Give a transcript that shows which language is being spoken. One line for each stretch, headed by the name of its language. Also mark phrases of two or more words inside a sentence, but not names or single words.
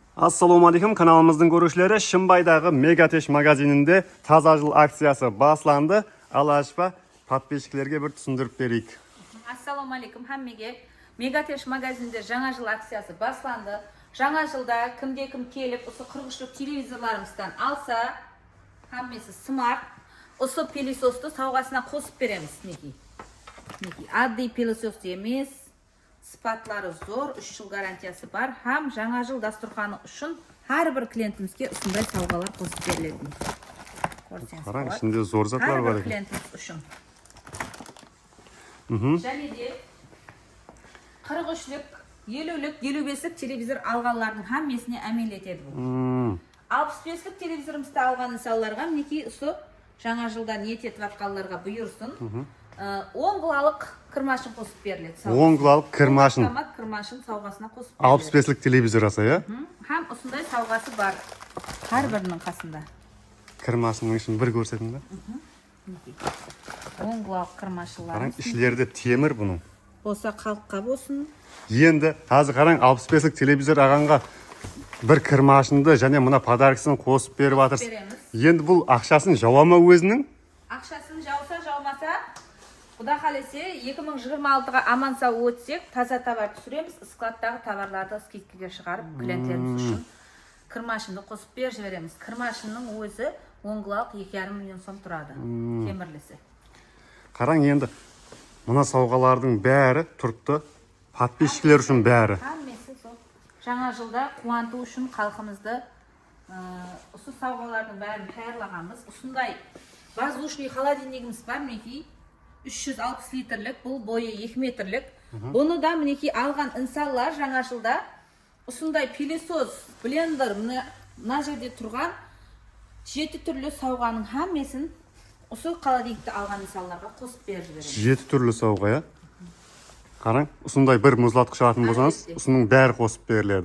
Uzbek: Assalomu alaykum, kanalımızın görüşleri Shimbay'dagi Megatesh magazininde
Kara-Kalpak: taza jil
Uzbek: aksiyasi boshlandi. Alashpa подписчикlarga bir tushuntirib beraylik. Assalomu alaykum hammaga. Megatesh magazinida
Kara-Kalpak: жаңа жыл
Uzbek: aksiyasi boshlandi.
Kara-Kalpak: Жаңа жылda
Uzbek: kimga-kim kelib, o'sha 43lik televizorlarimizdan alsa, hammasi smart, o'sha pelesosni sovg'asidan qo'shib beramiz. Niki oddiy pelesos emas, sifatlari zo'r, 3 yil garantiyasi bor. Ham
Kara-Kalpak: жаңа жыл
Uzbek: dasturxoni uchun har bir klientimizga shunday sovg'alar qo'shib beriladi. Ko'rsangiz, qarang, shunday zo'r zatlar bor ekan. Klientimiz uchun.
Kara-Kalpak: Және де
Uzbek: 43lik, 50lik, 55lik televizor alganlarning hammasini amal etadi bu. 65lik televizorimizni algan insonlarga neki usu
Kara-Kalpak: жаңа жылда
Uzbek: niyet etib atganlarga buyursin. 10 g'ilalik kirmashin qo'shib beriladi. 10 g'ilalik kirmashin. Kirmashin sovg'asina qo'shib beriladi. 65lik televizor asa ya. Ham usunday sovg'asi bor. Har birining qasında. Kirmashinning ishini bir ko'rsatingda. 10 g'ilalik kirmashinlar. Qarang, ishlarida temir buning. Bo'lsa xalqqa bo'lsin. Endi hozir qarang, 65lik televizor ag'anga bir kirmashinda
Kara-Kalpak: және mına
Uzbek: podarkasini qo'shib berib atirsiz. Endi bu ақшасын javoma o'zining?
Kara-Kalpak: Ақшасын жауса, жаумаса,
Uzbek: Xudo xolasa 2026 ga amon sog' o'tsak, toza tovar tushiramiz, skladдағы tovarlarni skidkaga chiqarib, klientlarimiz uchun kirmashinni qo'shib beramiz. Kirmashinning o'zi 10 g'ilalik 2,5 million so'm turadi. Temirlisi. Qarang, endi mına sovg'alarning bari turibdi. Подписчиклер uchun bari. Hammasi zo'r.
Kara-Kalpak: Жаңа жылda
Uzbek: quvontu uchun xalqimizda o'sha sovg'alarning barini tayyorlaganmiz. Shunday
Russian: воздушный холодильнигimiz
Uzbek: bor, miniki 360 litrlik, bu bo'yi 2 metrlik. Buni da miniki algan insonlar
Kara-Kalpak: жаңа жылda
Uzbek: shunday pilisos, blender, mana yerda turgan 7 turli sovg'aning hammasini o'sha холодильникda algan insonlarga qo'shib berib 7 turli sovg'a ya. Qarang, shunday bir muzlatqich olатын bo'lsangiz, uning bari qo'shib beriladi.